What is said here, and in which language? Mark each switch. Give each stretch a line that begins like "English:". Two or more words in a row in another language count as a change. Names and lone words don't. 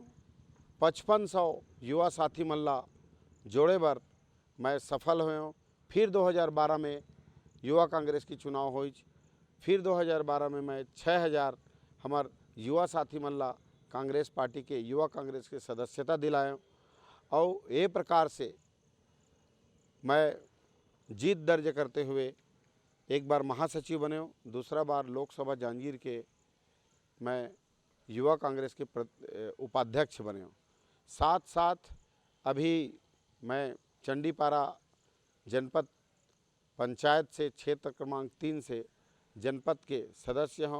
Chhattisgarhi: 5500 युवा साथी मन ला जोड़े बर मैं सफल हुए हूँ। फिर 2012 में युवा कांग्रेस की चुनाव होइच। फिर 2012 में मैं 6000 हमार युवा साथी मन ला कांग्रेस पार्टी के युवा कांग्रेस के सदस्यता दिलाए। और ये प्रकार से मैं जीत दर्ज करते हुए एक बार महासचिव बने हूँ, दूसरा बार लोकसभा जांजगीर के मैं युवा कांग्रेस के उपाध्यक्ष बने हूँ। साथ साथ अभी मैं चंडीपारा जनपद पंचायत से क्षेत्र क्रमांक 3 से जनपद के सदस्य हों।